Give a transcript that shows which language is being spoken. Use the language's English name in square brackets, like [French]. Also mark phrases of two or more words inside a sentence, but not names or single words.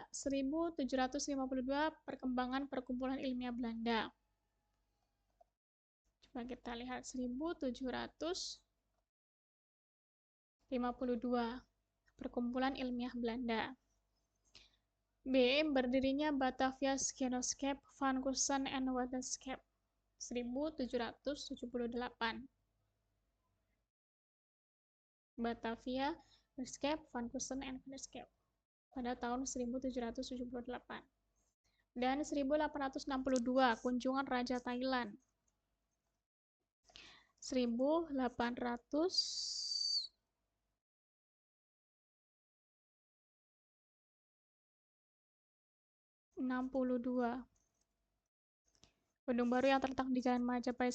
[Indonesian] 1752 Perkembangan Perkumpulan Ilmiah Belanda. Coba kita lihat 1752 Perkumpulan Ilmiah Belanda. B. Berdirinya Batavia Genootschap van Kunsten en Wetenschappen 1778. Batavia Genootschap van Kunsten en Wetenschappen pada tahun 1778. Dan 1862 Kunjungan Raja Thailand. 1862 gedung baru yang terletak di Jalan Majapahit.